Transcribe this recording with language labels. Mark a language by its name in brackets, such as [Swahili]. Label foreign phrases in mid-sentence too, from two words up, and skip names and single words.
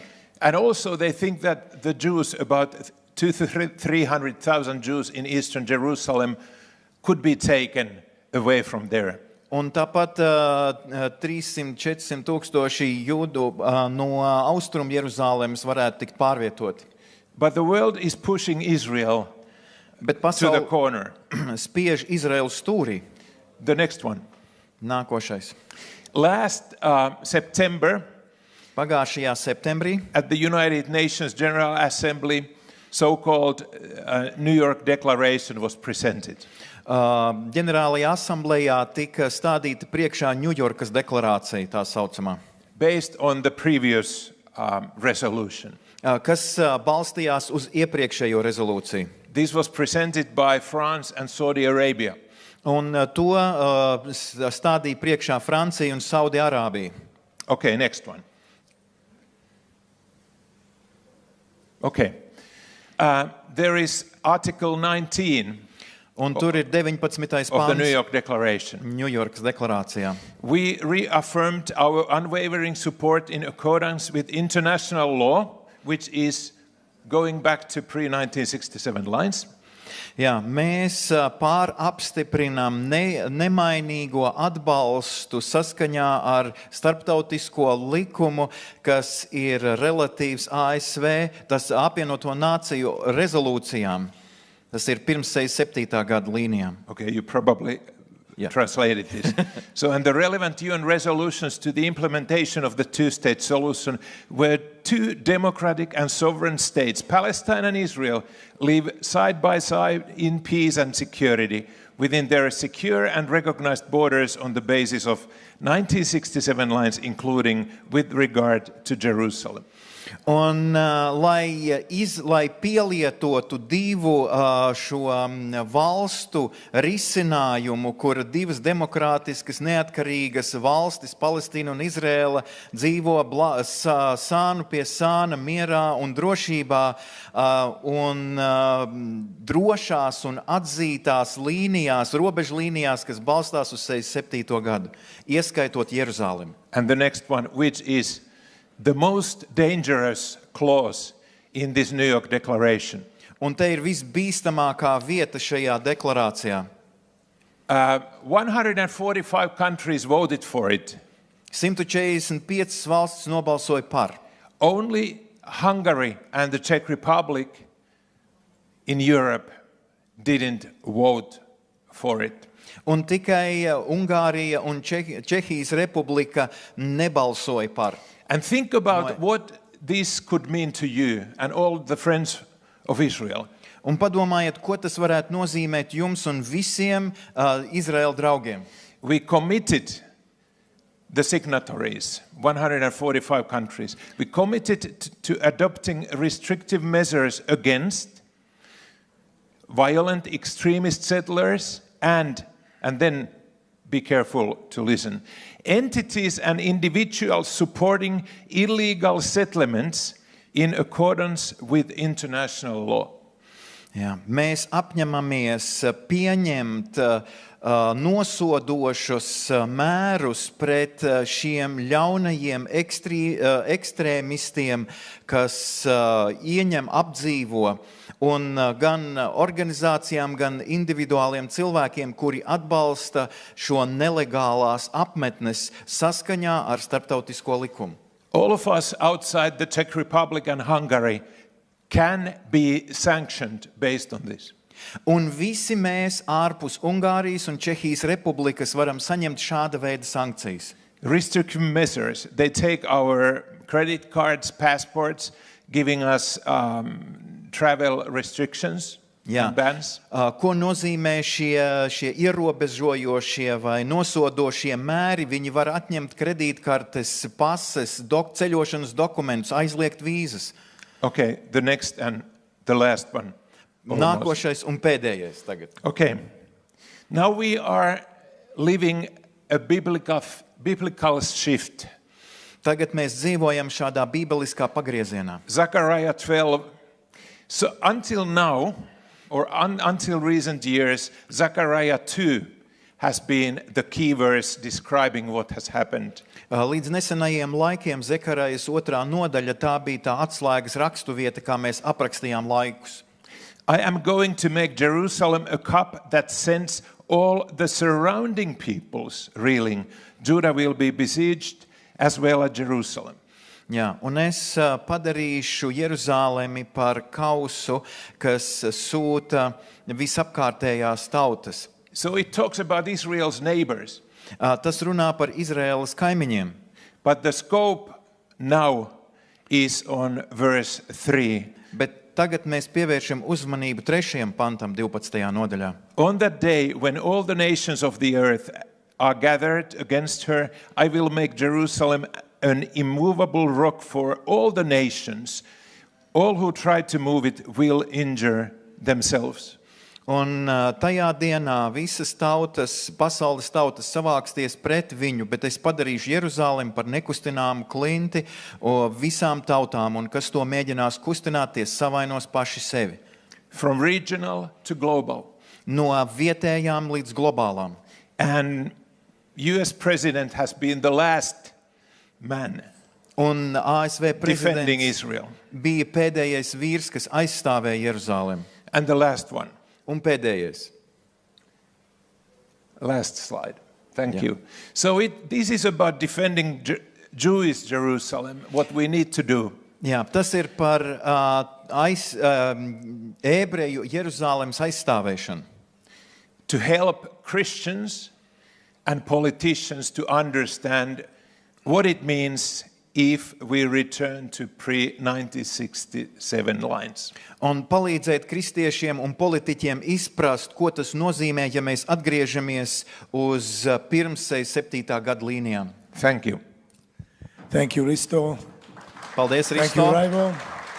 [English] And also they think that the Jews, about 200,000 to 300,000 Jews in eastern Jerusalem, could be taken away from there. [Latvian] Un tāpat 300-400,000 jūdu no austrumu Jeruzālēmas varētu tikt pārvietoti. [English] But the world is pushing Israel [Latvian] Bet [English] to the [Latvian] pasaule [English] corner. [Latvian] spiež Izraēlu stūrī. [English] The next one. [Latvian] Nākošais. [English] Last September, [Latvian] Pagājušajā septembrī [English] at the United Nations General Assembly, so-called New York Declaration was presented. [Latvian] ģenerālajā asamblējā tika stādīta priekšā Ņujorkas deklarācija, tā saucamā, [English] Based on the previous resolution. [Latvian] kas balstījās uz iepriekšējo rezolūciju. [English] This was presented by France and Saudi Arabia. [Latvian] Un to stādīja priekšā Francija un Saudi-Arābija. [English] Okay, next one. Okay. There is Article 19 [Latvian] Un tur ir 19. [English] of the New [Latvian] pāns [English] York Declaration. [Latvian] Ņujorkas deklarācijā. [English] We reaffirmed our unwavering support in accordance with international law, which is going back to pre-1967 lines. [Latvian] Jā, mēs pārapstiprinām nemainīgo atbalstu saskaņā ar starptautisko likumu, kas ir relatīvs ASV, tas apvienoto nāciju rezolūcijām. Tas ir pirms 67. gada līnijām. [English] Okay, you probably translated this. So, and the relevant UN resolutions to the implementation of the two-state solution, where two democratic and sovereign states, Palestine and Israel, live side by side in peace and security within their secure and recognized borders on the basis of 1967 lines, including with regard to Jerusalem. [Latvian] Un, lai pielietotu divu šo valstu risinājumu, kur divas demokrātiskas, neatkarīgas valstis, Palestīna un Izrēla, dzīvo sānu pie sāna mierā un drošībā un drošās un atzītās līnijās, robežlīnijās, kas balstās uz 67. gadu, ieskaitot Jeruzālemi. [English] And the next one, which is the most dangerous clause in this New York Declaration. [Latvian] Un te ir visbīstamākā vieta šajā deklarācijā. [English] 145 countries voted for it. [Latvian] 145 valstis nobalsoja par. [English] Only Hungary and the Czech Republic in Europe didn't vote for it. [Latvian] Un tikai Ungārija un Čehijas republika nebalsoja par. [English] And think about what this could mean to you and all the friends of Israel. [Latvian] Un padomājiet, ko tas varētu nozīmēt jums un visiem Izraēla draugiem. [English] We committed, the signatories, 145 countries, we committed to adopting restrictive measures against violent extremist settlers and then be careful to listen, entities and individuals supporting illegal settlements in accordance with international law. [Latvian] Jā, mēs apņemamies pieņemt nosodošus mērus pret šiem ļaunajiem ekstrēmistiem, kas ieņem, apdzīvo, un gan organizācijām, gan individuāliem cilvēkiem, kuri atbalsta šo nelegālās apmetnes saskaņā ar starptautisko likumu. [English] All of us outside the Czech Republic and Hungary can be sanctioned based on this. [Latvian] Un visi mēs ārpus Ungārijas un Čehijas republikas varam saņemt šāda veida sankcijas. [English] Restrictive measures, they take our credit cards, passports, giving us travel restrictions and bans. [Latvian] Ko nozīmē šie ierobežojošie vai nosodošie mēri? Viņi var atņemt kredītkartes, pases, ceļošanas dokumentus, aizliegt vīzas. [English] Okay, the next and the last one. Almost. [Latvian] Nākošais un pēdējais tagad. [English] Okay. Now we are living a biblical shift. [Latvian] Tagad mēs dzīvojam šādā bībeliskā pagriezienā. [English] Zechariah 12. So until now, or until recent years, Zechariah 2 has been the key verse describing what has happened. [Latvian] Līdz nesenajiem laikiem Zekarajas 2. nodaļa tā bija tā atslēgas rakstuvieta, kā mēs aprakstījām laikus. [English] I am going to make Jerusalem a cup that sends all the surrounding peoples reeling. Judah will be besieged as well as Jerusalem. [Latvian] Jā, un es padarīšu Jeruzālemi par kausu, kas sūta visapkārtējās tautas. [English] So it talks about Israel's neighbors. [Latvian] Tas runā par Izraēlas kaimiņiem. [English] But the scope now is on verse 3. [Latvian] Bet tagad mēs pievēršam uzmanību 3. pantam 12. nodaļā. [English] On that day when all the nations of the earth are gathered against her, I will make Jerusalem an immovable rock for all the nations. All who try to move it will injure themselves. [Latvian] Un tajā dienā visas tautas, pasaules tautas savāksties pret viņu, bet es padarīšu Jeruzālemi par nekustināmu klinti visām tautām, un kas to mēģinās kustināties, savainos paši sevi. [English] From regional to global. [Latvian] No vietējām līdz globālām. [English] And US president has been the last man [Latvian] Un ASV [English] defending [Latvian] prezidents [English] Israel. [Latvian] bija pēdējais vīrs, kas aizstāvēja Jeruzālemi. [English] And the last one. [Latvian] Un pēdējais. [English] Last slide. Thank Yeah. you. So this is about defending Jewish Jerusalem, what we need to do. [Latvian] Jā, tas ir par ebreju Jeruzālemes aizstāvēšanu. [English] To help Christians and politicians to understand what it means if we return to pre-1967 lines. [Latvian] Un palīdzēt kristiešiem un politiķiem izprast, ko tas nozīmē, ja mēs atgriežamies uz pirms 7. gada līnijām. [English] Thank you. Thank you, Risto. [Latvian] Paldies, [English] Thank you, Risto. Raivo.